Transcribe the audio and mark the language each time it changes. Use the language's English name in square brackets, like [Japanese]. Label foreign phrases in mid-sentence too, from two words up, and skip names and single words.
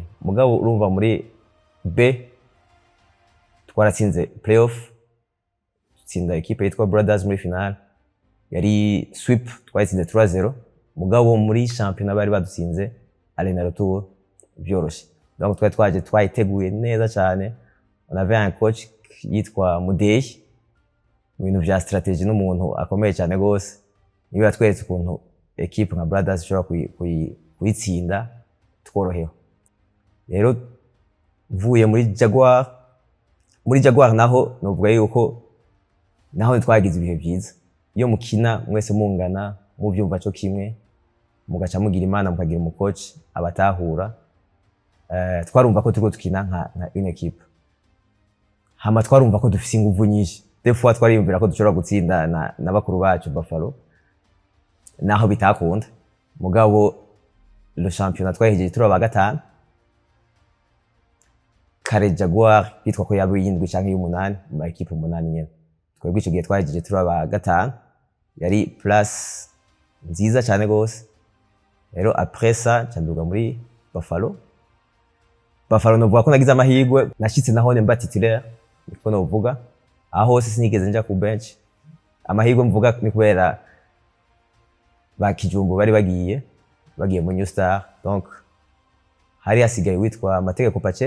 [Rundi] Mugabo urumva muri B twaratsinze playoff tsinda equipe yitwa Brothers muri final yari sweep twatsinze 3-0. Mugabo muri championnat bari badutsinze Arena Retour byoroshe. Donc twaje twayiteguye neza cyane. [French] On avait un coach [Rundi] yitwa Mudeyi mu bintu vya strategy n'umuntu akomeye cyane gose. Niwe yatweretse ukuntu equipe nka Brothers ishobora kuyitsinda tworoheho. Rero mvuye muri Jaguar naho novuga yuko naho twagize ibihe byiza. Iyo mukina mwese mungana mu byumva cyo kimwe mugaca mugira imana mukagira mu coach abatahura. Twarumva ko turiko tukina nka [French] une equipe. [Rundi] Hama twarumva ko dufise inguvu nyinshi. Des fois twariyumvira ko dushobora gutsinda na bakuru bacu Buffalo. Naho bitakunda. Mugabo [French] le championnat [Rundi] twahejeje turi aba gatanu. Kare Jaguar bitwa ko yabo yindwi canke y'umunani mu equipe umunani nyene. Twebwe ico gihe twahejeje turi aba gatanu. Yari place nziza cyane gose. Rero [French] après ça [Rundi] canduga muri Buffalo. Buffalo novuga ko nagize amahirwe nashitse naho mba titulaire niko novuga aho hose sinigeze nja ku bench. Amahirwe mvuga ni kubera bakijumbu bari bagiye mu New Star, donc hari hasigaye witwa Mategeko Paceri.